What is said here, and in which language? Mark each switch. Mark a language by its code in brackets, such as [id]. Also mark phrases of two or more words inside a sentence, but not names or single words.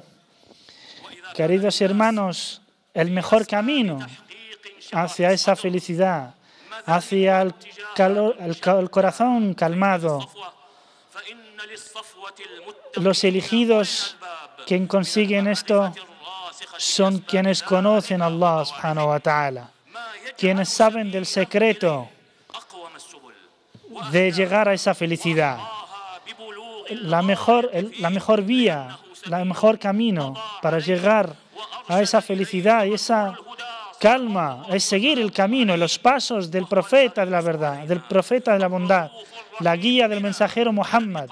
[es] Queridos hermanos, el mejor camino hacia esa felicidad, hacia el corazón calmado. Los elegidos quien consiguen esto son quienes conocen a Allah [ar] سبحانه وتعالى, [es] quienes saben del secreto de llegar a esa felicidad. La mejor vía, el mejor camino para llegar a esa felicidad y esa calma es seguir el camino, los pasos del profeta de la verdad, del profeta de la bondad, la guía del mensajero Muhammad.